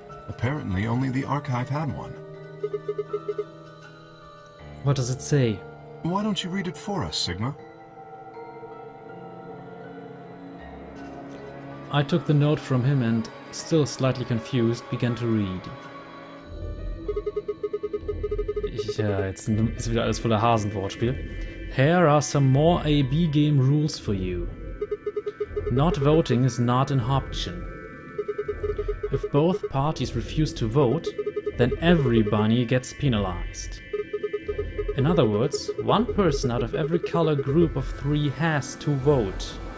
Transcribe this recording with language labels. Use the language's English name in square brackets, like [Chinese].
[English] Apparently only the archive had one. What does it say? Why don't you read it for us, Sigma? I took the note from him and, still slightly confused, began to read. [German] Ja, jetzt ist wieder alles voller Hasenwortspiel. [English] Here are some more AB game rules for you. Not voting is not an option. If both parties refuse to vote, then everybody gets penalized. In other words, one person out of every color group of 3 has to vote.